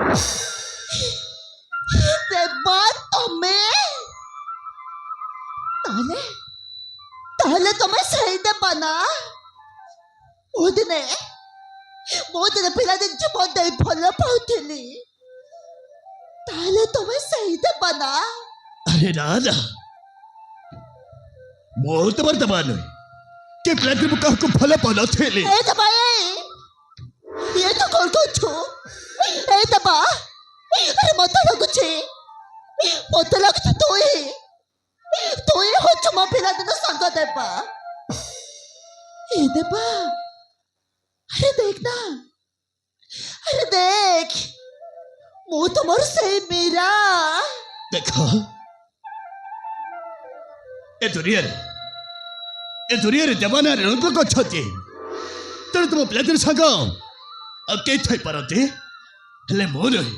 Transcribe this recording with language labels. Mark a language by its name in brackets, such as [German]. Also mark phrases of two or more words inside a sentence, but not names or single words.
[Bangla] দেবা তুমি তাহলে তুমি সেই দেবা না। [Odia] ମୁଁ ଦିନେ ପିଲାଦିନ ଜୀବନ ଦେଇ ଭଲ ପାଉଥିଲି। ତାହେଲେ ତମେ ସେଇ ଦେବା ନା। अरे राजा ମୁଁ ତମର ଦେବା ନୁହେଁ କି ପିଲାଦିନ ମୁଁ କାହାକୁ ଭଲ ପାଉନଥିଲି। ଏ ଦେବା ଇଏ ତ କଣ କରୁଛୁ? ଏ ଦେବା ଆରେ ମତେ ଲାଗୁଛି ତୁଇ ହଉଛୁ ମୋ ପିଲାଦିନ ସାଙ୍ଗ ଦେବା। ଏ ଦେବା [Hindi] अरे देखना अरे देख [Odia] ମୁଁ ତମର ସେଇ ମୀରା। ଦେଖ ଏ ଦୁନିଆରେ ଦେବାନାରେ ଲୋକ ଅଛନ୍ତି, ତେଣୁ ତୁମ ପିଲାଦିନ ସାଙ୍ଗ ଆଉ କେହି ଥାଇପାରନ୍ତି, ହେଲେ ମୁଁ ନୁହେଁ।